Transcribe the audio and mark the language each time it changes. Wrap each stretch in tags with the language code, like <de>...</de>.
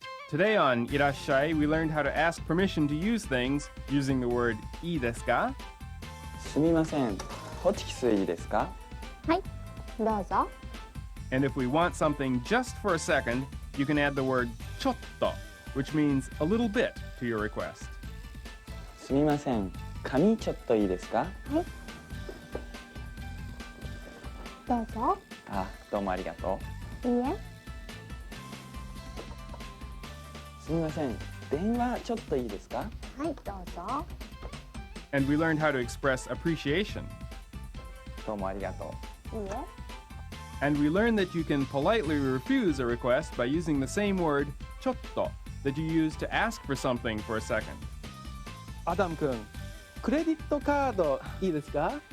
<en>Today on Irashai, we learned how to ask permission to use things using the word いいですか?</en> <ja>すみません。ホチキスいいですか? はい、どうぞ。</ja> <en>And if we want something just for a second, you can add the word ちょっと, which means a little bit to your request.</en> <ja>すみません。紙ちょっといいですか? はい。どうぞ。あ、どうもありがとう。いいえ。すみません。電話ちょっといいですか? はい、どうぞ。</ja> <en>And we learned how to express appreciation.</en> <ja>どうもありがとう。いいえ。</ja> <en>And we learned that you can politely refuse a request by using the same word ちょっと that you use to ask for something for a second.</en> <ja>アダム君、クレジットカードいいですか?</ja>